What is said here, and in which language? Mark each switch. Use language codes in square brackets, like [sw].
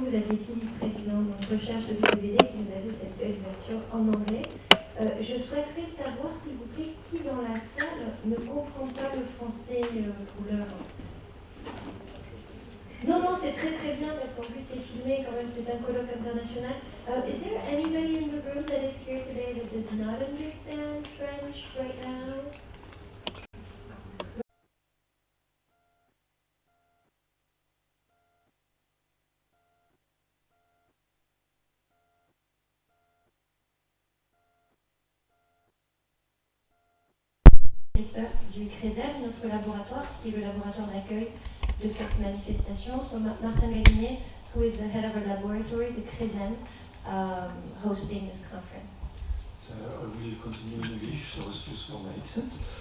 [fr] Vous avez été vice-président de recherche de l'UPVD qui nous a fait cette belle ouverture en anglais. Je souhaiterais savoir, s'il vous plaît, qui dans la salle ne comprend pas le français pour l'heure. Non, non, c'est très très bien parce qu'en plus c'est filmé quand même, c'est un colloque international. [en] Is there anybody in the room that is here today that does not understand French right now? [fr] Du CRESEM, notre laboratoire, qui est le laboratoire d'accueil de cette manifestation. [en] So Martin Gagnier, who is the head of our laboratory, the CRESEM, hosting this conference. So I will continue in English, so as to for my accent.